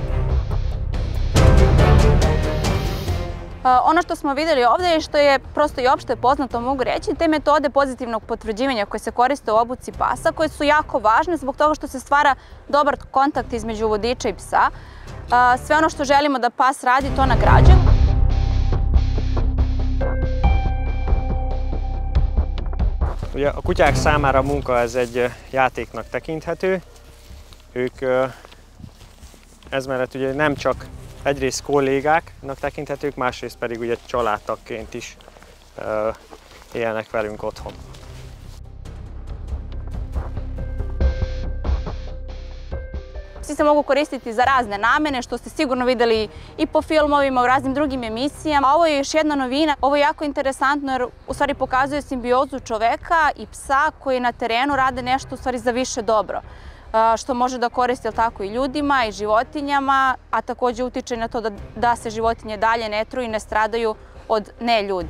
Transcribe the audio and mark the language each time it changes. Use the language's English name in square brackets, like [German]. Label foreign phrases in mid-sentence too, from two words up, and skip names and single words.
[Bosnian] Ono što smo vidjeli ovdje i što je prosto i opšte poznato, mogu reći, te metode pozitivnog potvrđivanja koje se koriste u obuci pasa, koje su jako važne zbog toga što se stvara dobar kontakt između vodiča i psa. Sve ono što želimo da pas radi, to nagrađujemo. [Hungarian] Ugye a kutyák számára a munka ez egy játéknak tekinthető. Ők ez mellett ugye nem csak egyrészt kollégáknak tekinthetők, másrészt pedig ugye családtagként is élnek velünk otthon. [Bosnian] Psi se mogu koristiti za razne namene, što ste sigurno vidjeli i po filmovima, u raznim drugim emisijama. Ovo je još jedna novina. Ovo je jako interesantno jer u stvari pokazuje simbiozu čoveka i psa koji na terenu rade nešto u stvari za više dobro, što može da koristi tako i ljudima i životinjama, a također utiče na to da se životinje dalje ne truju i ne stradaju od neljudi.